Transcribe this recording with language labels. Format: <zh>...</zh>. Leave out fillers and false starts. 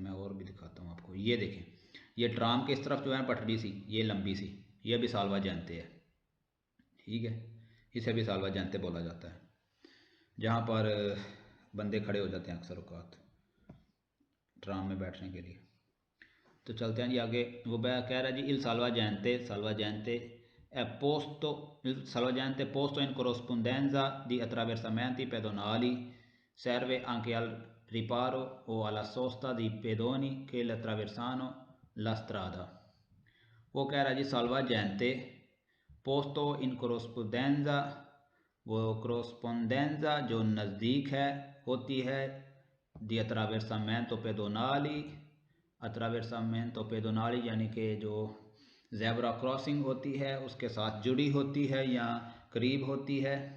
<hi>मैं और भी दिखाता हूँ आपको। ये देखें, ये ट्राम के इस तरफ जो है पटरी सी, ये लंबी सी, ये भी साल्वाजेंते है। ठीक है, इसे भी साल्वाजेंते बोला जाता है, जहाँ पर बंदे खड़े हो जाते हैं अक्सर औक़ात ट्राम में बैठने के लिए। तो चलते हैं जी आगे। वो कह रहा है जी इल साल्वाजेंते</hi> <it>Posto, il salvagente posto in corrispondenza di attraversamenti pedonali serve anche al riparo o alla sosta dei pedoni che attraversano la strada।</it> <hi>वो कह रहा है जी</hi> <it>salvagente posto in corrispondenza,</it> <hi>वो corrispondenza जो नज़दीक है होती है</hi> <it>di attraversamento pedonali,</it> <hi>attraversamento pedonali यानी कि जो ज़ेब्रा क्रॉसिंग होती है उसके साथ जुड़ी होती है या करीब होती है।</hi>